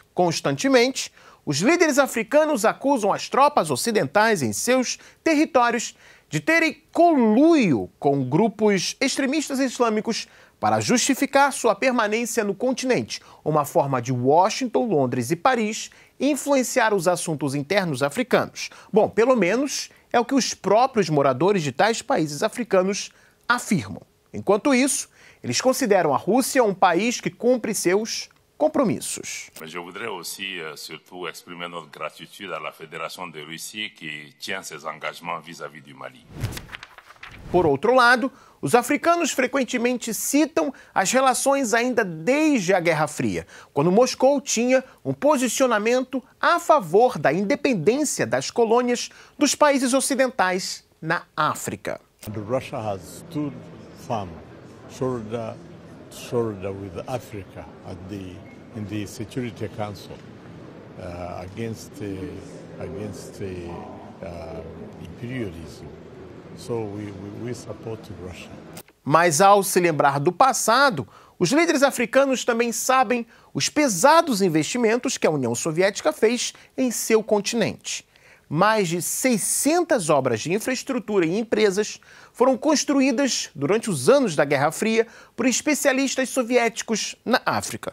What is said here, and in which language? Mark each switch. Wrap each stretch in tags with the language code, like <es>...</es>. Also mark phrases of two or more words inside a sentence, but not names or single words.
<pt>Constantemente, os líderes africanos acusam as tropas ocidentais em seus territórios de terem conluio com grupos extremistas islâmicos para justificar sua permanência no continente, uma forma de Washington, Londres e Paris influenciar os assuntos internos africanos. Bom, pelo menos é o que os próprios moradores de tais países africanos afirmam. Enquanto isso, eles consideram a Rússia um país que cumpre seus compromissos.</pt> <fr>Mais je voudrais aussi surtout exprimer notre gratitude à la Fédération de Russie qui tient ses engagements vis-à-vis du Mali.</fr> <pt>Por outro lado, os africanos frequentemente citam as relações ainda desde a Guerra Fria, quando Moscou tinha um posicionamento a favor da independência das colônias dos países ocidentais na África.</pt> <en>Russia has stood firm, shoulder to shoulder with Africa in the Security Council against imperialism. So we support Russia.</en> <pt>Mas ao se lembrar do passado, os líderes africanos também sabem os pesados investimentos que a União Soviética fez em seu continente. Mais de 600 obras de infraestrutura e empresas foram construídas durante os anos da Guerra Fria por especialistas soviéticos na África.</pt>